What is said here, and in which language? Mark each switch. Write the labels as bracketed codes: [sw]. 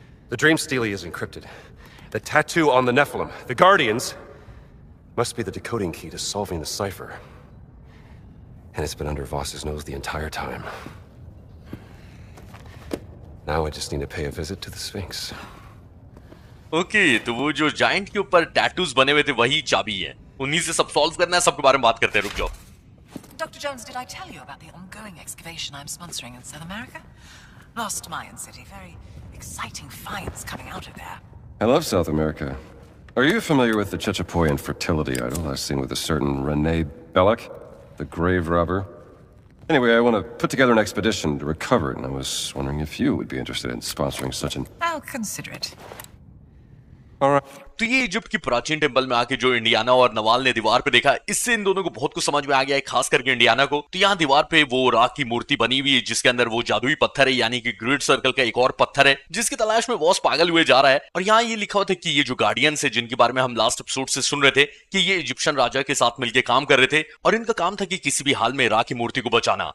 [en] The Dream Stele is encrypted. The tattoo on the Nephilim, the Guardians, must be the decoding key to solving the cipher. And it's been under Voss's nose the entire time. Now I just need to pay a visit to the Sphinx. [hi] Okay, तो वो जो giant के ऊपर tattoos बने हुए थे वही चाबी है। उन्हीं से सब सॉल्व करना है। सबके बारे में बात करते हैं, रुक जाओ। [en] Dr. Jones, did I tell you about the ongoing excavation I'm sponsoring in South America? Lost Mayan City. Very exciting finds coming out of there. I love South America. Are you familiar with the Chechapoyan fertility idol I've seen with a certain Renee Belloc, the grave robber? Anyway, I want to put together an expedition to recover it, and I was wondering if you would be interested in sponsoring such an... I'll consider it. All right. [hi] तो ये Egypt की प्राचीन temple में आके जो Indiana और नवाल ने दीवार पे देखा, इससे इन दोनों को बहुत कुछ समझ में आ गया है, खास करके इंडियाना को। तो यहाँ दीवार पे वो राख की मूर्ति बनी हुई है जिसके अंदर वो जादुई पत्थर है, यानी कि ग्रेट सर्कल का एक और पत्थर है जिसकी तलाश में वॉस पागल हुए जा रहा है। और यहाँ ये लिखा हुआ था कि ये जो गार्डियंस है जिनके बारे में हम लास्ट एपिसोड से सुन रहे थे कि ये इजिप्शियन राजा के साथ मिलकर काम कर रहे थे और इनका काम था कि किसी भी हाल में राख की मूर्ति को बचाना।